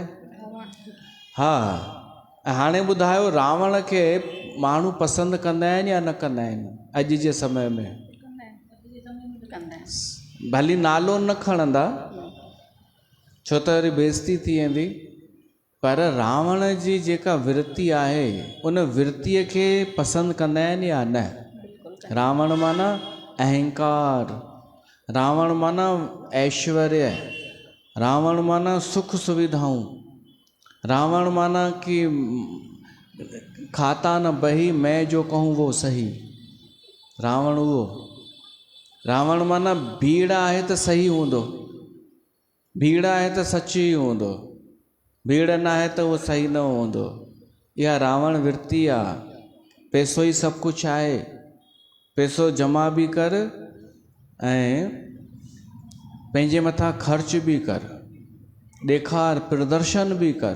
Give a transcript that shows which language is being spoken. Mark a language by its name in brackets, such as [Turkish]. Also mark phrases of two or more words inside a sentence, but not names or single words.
[Sindhi] हा, हाणे ॿुधायो, रावण खे माण्हू पसंदि कंदा आहिनि या न कंदा आहिनि अॼु जे समय में? भली नालो न खणंदा छो त वरी बेइज़ती थी वेंदी, पर रावण जी जेका वृत्ति आहे उन वृत्तिअ खे पसंदि कंदा आहिनि या न? रावण माना अहंकार, रावण माना ऐश्वर्य, रावण माना सुख सुविधाऊं, रावण माना कि [Hindi] खाता न बही मैं जो कहूँ वो सही। [Sindhi] रावण उहो। रावण माना भीड़ आहे त सही हूंदो, भीड़ आहे त सची हूंदो, भीड़ न आहे त उहो सही न हूंदो। इहा रावण वृत्ति आहे। पैसो ई सभु कुझु आहे, पैसो जमा बि कर ऐं पंहिंजे मथां ख़र्च बि कर, ॾेखार प्रदर्शन बि कर।